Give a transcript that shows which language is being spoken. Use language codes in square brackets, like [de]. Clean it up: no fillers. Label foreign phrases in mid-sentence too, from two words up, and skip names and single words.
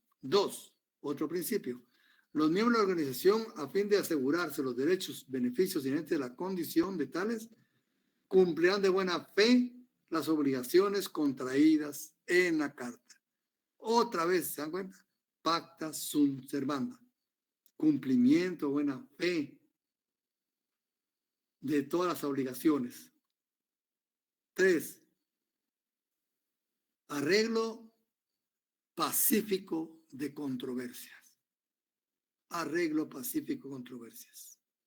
[es] 2, otro principio. Los miembros de la organización, a fin de asegurarse los derechos, beneficios inherentes de la condición de tales, cumplirán de buena fe las obligaciones contraídas en la Carta. Otra vez, ¿se dan cuenta? [la] Pacta sunt servanda. [es] Cumplimiento, buena fe de todas las obligaciones. 3. Arreglo pacífico de controversias. Arreglo pacífico de controversias.